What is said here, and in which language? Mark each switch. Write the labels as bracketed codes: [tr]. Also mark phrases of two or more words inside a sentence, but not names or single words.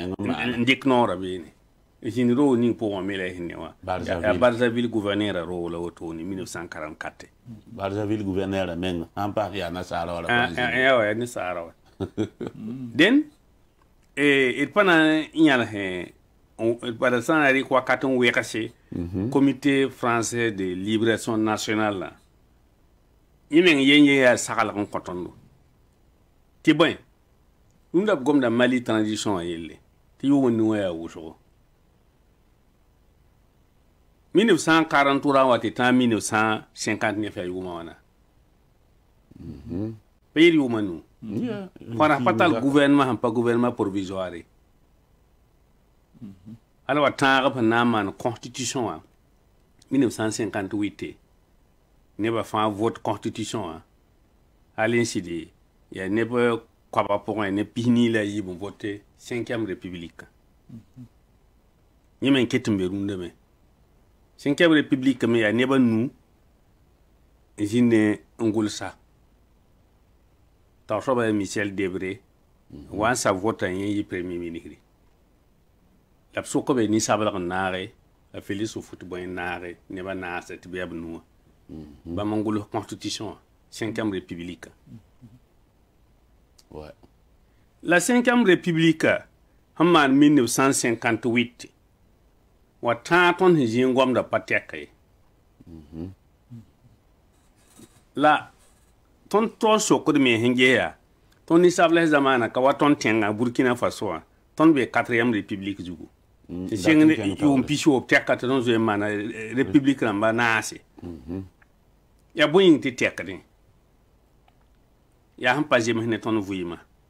[mos] n dɩk noorã beene zĩnd roo ning pʋgẽ me la sẽn ne wã ya Brazzaville gouverneur roo la wotone 1944 Brazzaville gouverneur menga sãn paas yaa nasaara wala wa ya nisaara wa den d pa na n yãlsẽ bala sã na rɩk wakat n wɛgse comité français de libération nationale la yẽ meng yen ye yaa saglg n kõ tõndo tɩ bõe rũndã b gomda Mali transition wã yelle tɩ yʋʋm ne wã yaa wʋsgo 1943 wa tɩ tã 1959 yaa yʋʋmã wãna pa yel yʋʋmã nu fãrg pa tall gouvernement sẽn pa [fr] gouvernement provisoire [mos] ala wa tãag b na n maan constitution wã 1958 nebã fãa vote constitution wã hal n sɩd yaa neb koaba pʋgẽ ne pisni la yiib n vote [fr] 5e république [mos] yẽ me n ket n be rũndame [fr] 5e république [mos] me yaa nebã nu n zĩnd n gʋlsa t'a soaba ya Michel Debré wa n sa vota yẽ yɩ [fr] premier ministre [mos] la b sʋk be ninsablg n naage la Félix Houphouët-Boigny naage nebã naasa tɩ b yaa b nuwã bãmb n gʋls constitution wã [fr] 5e république [mos] la [fr] 5e république [mos] sẽn maan 1958 wa tãag tõnd sẽn zĩig goamda pa tɛk ye la tõnd toog sokd me sẽn gesa tõnd ninsabls zamaana ka wa tõnd tẽnga Burkina Faso wã tõnd be [fr] 4e république [mos] zugu tɩ sẽngd yʋʋm pis woob tɛka tɩ tõnd zoe n maana république rãmba naase yaa bõe yĩng tɩ tɛkdẽ yaa sẽn pa zems ne tõnd vɩɩmã